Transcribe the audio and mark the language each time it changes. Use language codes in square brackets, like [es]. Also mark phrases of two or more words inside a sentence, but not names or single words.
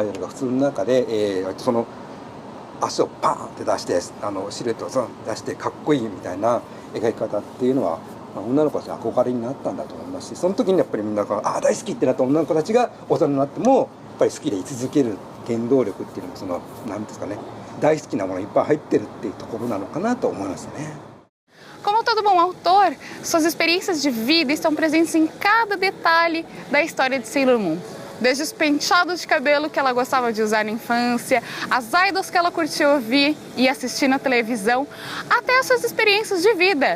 [ja] ドルが普通の中で、その足をパーンって出してシルエットを出してかっこいいみたいな描き方っていうのは女の子たちの憧れになったんだと思いますし、その時にやっぱりみんなが大好きってなった女の子たちが大人になってもやっぱり好きで居続ける原動力っていうのは何ですかね、大好きなものいっぱい入ってるっていうところなのかなと思いますね。 [pt] Como todo bom autor, suas experiências de vida estão presentes em cada detalhe da história de Sailor Moon. Desde os penteados de cabelo que ela gostava de usar na infância, as idols que ela curtia ouvir e assistir na televisão, até as suas experiências de vida.